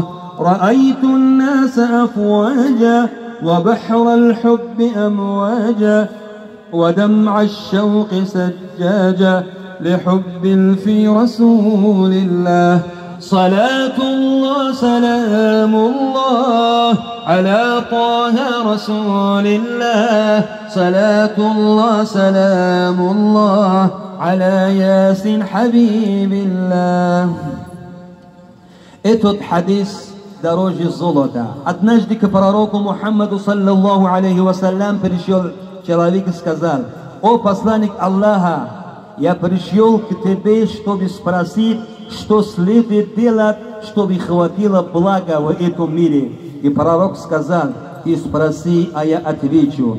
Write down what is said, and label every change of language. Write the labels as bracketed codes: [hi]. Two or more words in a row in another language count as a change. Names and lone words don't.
[ar] رأيت الناس أفواجا وبحر الحب أمواجا، ودمع الشوق سجاجا لحب في رسول الله. صلاة الله سلام الله على طه رسول الله، صلاة الله سلام الله على ياسين حبيب الله. [ru] Этот хадис дороже золота. Однажды к пророку Мухаммаду [ar] صلى الله عليه وسلم [ru] пришел человек и сказал: «О посланник Аллаха, я пришел к тебе, чтобы спросить, что следует делать, чтобы хватило блага в этом мире». И пророк сказал: «Ты спроси, а я отвечу».